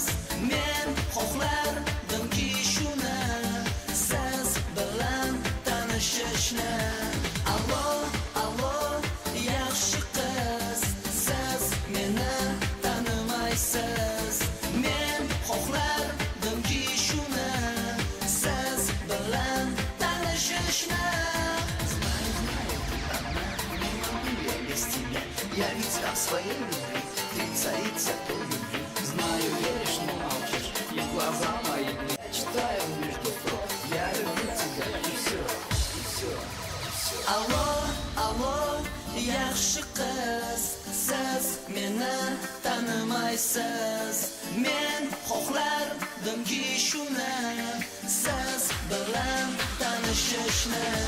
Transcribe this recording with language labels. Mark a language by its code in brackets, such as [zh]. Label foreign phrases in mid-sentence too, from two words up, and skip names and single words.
[uz] Men xohlardimki shuni, siz bilan tanishishni. Allo yaxshi qiz, siz meni tanimaysiz. Men xohlardimki shuni, siz bilan tanishishni. [ru] Без тебя я ведь о своей любви, ты царица той любви. Знаю, веришь, но молчишь, и глаза мои я читаю между строк. Я люблю тебя, и все. [uz] Allo yaxshi qiz, siz meni tanimaysiz. Men xohlardimki shuni, siz bilan tanishishni.